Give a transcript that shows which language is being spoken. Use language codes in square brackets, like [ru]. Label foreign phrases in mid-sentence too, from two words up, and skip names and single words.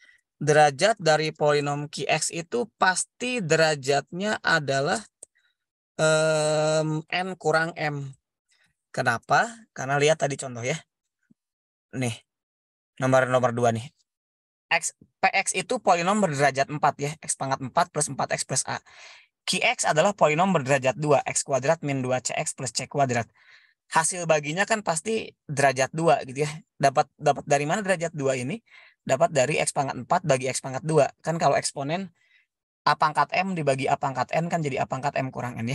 [id] Derajat dari polinom qx itu pasti derajatnya adalah N kurang M. Kenapa? Karena lihat tadi contoh ya. Nih, nomor 2 nih. PX itu polinom berderajat 4 ya. X pangkat 4 plus 4X plus A. QX adalah polinom berderajat 2. X kuadrat min 2CX plus C kuadrat. Hasil baginya kan pasti derajat 2 gitu ya. Dapat dari mana derajat 2 ini? Dapat dari X pangkat 4 bagi X pangkat 2. Kan kalau eksponen A pangkat M dibagi A pangkat N kan jadi A pangkat M kurang N ya.